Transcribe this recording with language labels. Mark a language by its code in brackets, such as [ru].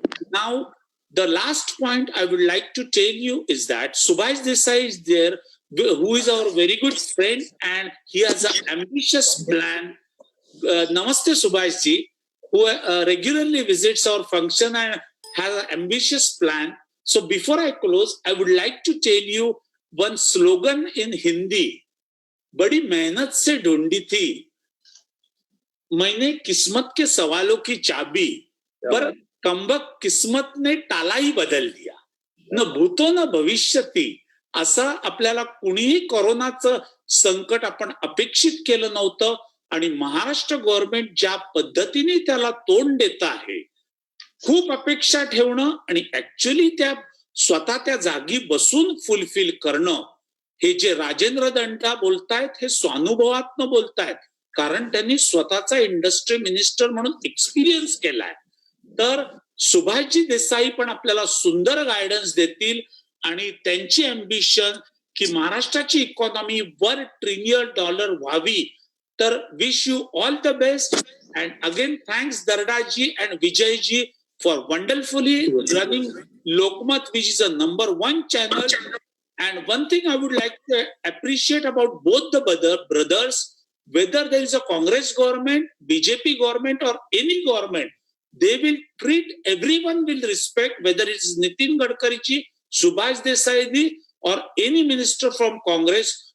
[en] Now, the last point I would like to tell you is that Subhash Desai is there, who is our very good friend, and he has an ambitious plan. Namaste Subhash ji, who regularly visits our function and has an ambitious plan. So before I close, I would like to tell you one slogan in Hindi. [hi] बड़ी मेहनत से ढूंढी थी मैंने किस्मत के सवालों की चाबी, पर कमबख्त किस्मत ने टालाही बदल दिया. [mr] न भूतो न भविष्यती, असं आपल्याला कुणीही कोरोनाचं संकट आपण अपेक्षित केलं नव्हतं, आणि महाराष्ट्र गव्हर्नमेंट ज्या पद्धतीने त्याला तोंड देत आहे, खूप अपेक्षा ठेवणं आणि ऍक्च्युअली त्या स्वतः त्या जागी बसून फुलफिल करणं, हे जे राजेंद्र दंडा बोलतायत हे स्वानुभवातनं बोलतायत, कारण त्यांनी स्वतःचा इंडस्ट्री मिनिस्टर म्हणून एक्सपिरियन्स केलाय. तर सुभाषजी देसाई पण आपल्याला सुंदर गायडन्स देतील, आणि त्यांची अम्बिशन की महाराष्ट्राची इकॉनॉमी $1 ट्रिलियन व्हावी. [en] तर wish you all the best, and again thanks दर्डाजी and Vijayji for wonderfully running Lokmat, which is a #1 channel. And one thing I would like to appreciate about both the brothers, whether there is a Congress government, BJP government or any government, they will treat everyone with respect, whether it is Nitin Gadkari ji, Subhash Desai ji or any minister from Congress.